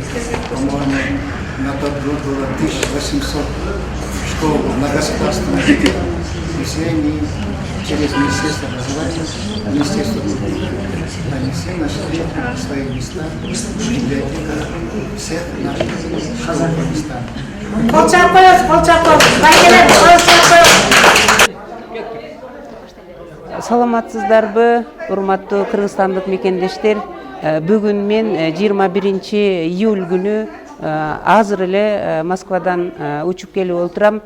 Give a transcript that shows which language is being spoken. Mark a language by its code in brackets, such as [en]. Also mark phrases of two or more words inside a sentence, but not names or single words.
[ru] По-моему, на тот год было 1800 школ на государственном языке. решений через Министерство образования, Министерство культуры. Они все нашли свои места в библиотеках всех наших школ Кыргызстана. [ky] Саламатсыздарбы, урматтуу кыргызстандык мекендештер. Бүгүн мен 21 июль күнү азыр эле Москвадан учуп келип отурам.